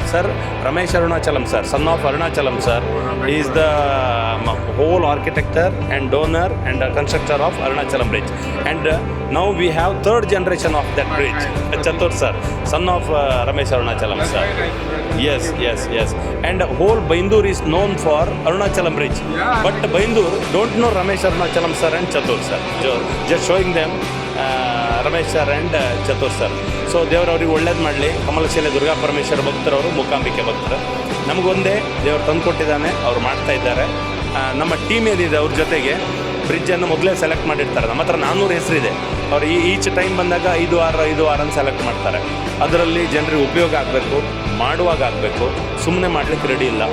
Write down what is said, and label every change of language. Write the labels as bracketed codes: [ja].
[en] Sir Ramesh Arunachalam sir, son of Arunachalam sir, is the whole architecture and donor and constructor of Arunachalam bridge. And now we have 3rd generation of that bridge, Chatur sir, son of Ramesh Arunachalam sir. Yes. And whole Baindur is known for Arunachalam bridge. But Baindur don't know Ramesh Arunachalam sir and Chatur sir. Just showing them Ramesh sir and Chatur sir. [kn] So ದೇವರು ಅವ್ರಿಗೆ ಒಳ್ಳೇದು ಮಾಡಲಿ. ಕಮಲಶಿಲೆ ದುರ್ಗಾ ಪರಮೇಶ್ವರ ಭಕ್ತರವರು, ಮೂಕಾಂಬಿಕೆ ಭಕ್ತರು. ನಮಗೊಂದೇ ದೇವರು ತಂದು ಕೊಟ್ಟಿದ್ದಾನೆ, ಅವ್ರು ಮಾಡ್ತಾ ಇದ್ದಾರೆ. ನಮ್ಮ ಟೀಮ್ ಏನಿದೆ ಅವ್ರ ಜೊತೆಗೆ ಬ್ರಿಡ್ಜನ್ನು ಮೊದಲೇ ಸೆಲೆಕ್ಟ್ ಮಾಡಿರ್ತಾರೆ. ನಮ್ಮ ಹತ್ರ 400 ಹೆಸರಿದೆ. ಅವ್ರು ಈಚ್ ಟೈಮ್ ಬಂದಾಗ 5 ವಾರ ಸೆಲೆಕ್ಟ್ ಮಾಡ್ತಾರೆ. ಅದರಲ್ಲಿ ಜನರಿಗೆ ಉಪಯೋಗ ಆಗಬೇಕು, ಮಾಡುವಾಗ ಆಗಬೇಕು, ಸುಮ್ಮನೆ ಮಾಡಲಿಕ್ಕೆ ರೆಡಿ ಇಲ್ಲ.